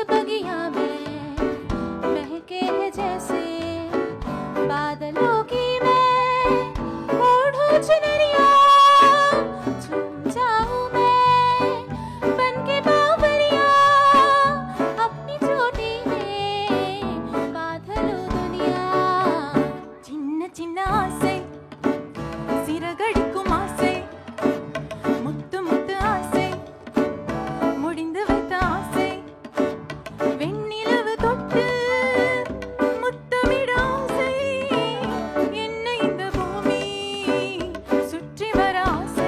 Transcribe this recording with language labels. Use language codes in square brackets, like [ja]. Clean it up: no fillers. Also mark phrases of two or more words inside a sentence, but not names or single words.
[hi] बगिया में महके हैं जैसे, बादलों की मैं ओढ़ूं चुनरिया, झूम जाऊं मैं बन के बावरिया, अपनी चोटी में बादलों दुनिया। [ta] சின்ன சின்ன ஆசை சிறகடிக்கும் ஆசை, முத்து முத்து ஆசை முடிந்து வைத்த ஆசை, வெண்ணிலவு தொட்டு முத்தமிட ஆசை, என்ன இந்த பூமி சுற்றி வர ஆசை.